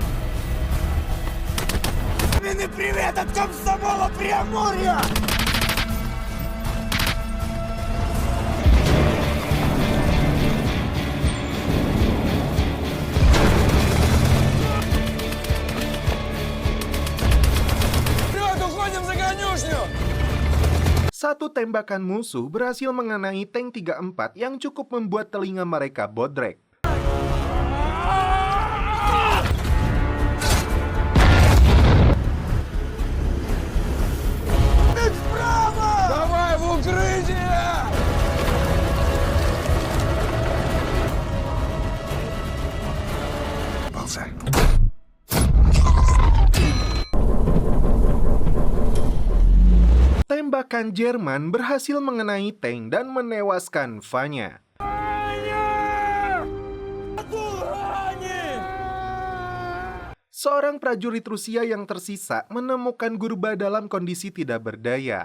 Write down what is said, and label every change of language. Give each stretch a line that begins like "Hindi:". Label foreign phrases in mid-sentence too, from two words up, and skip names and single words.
Russian: Пламенный привет от комсомола Преамурья! Вперед, уходим за конюшню!
Indonesian: Satu tembakan musuh berhasil mengenai tank 34 yang cukup membuat telinga mereka bodrek.
Russian: Давай в укрытие! Ползай.
Indonesian: Tembakan Jerman berhasil mengenai tank dan menewaskan Vanya. Seorang prajurit Rusia yang tersisa menemukan Gurba dalam kondisi tidak berdaya.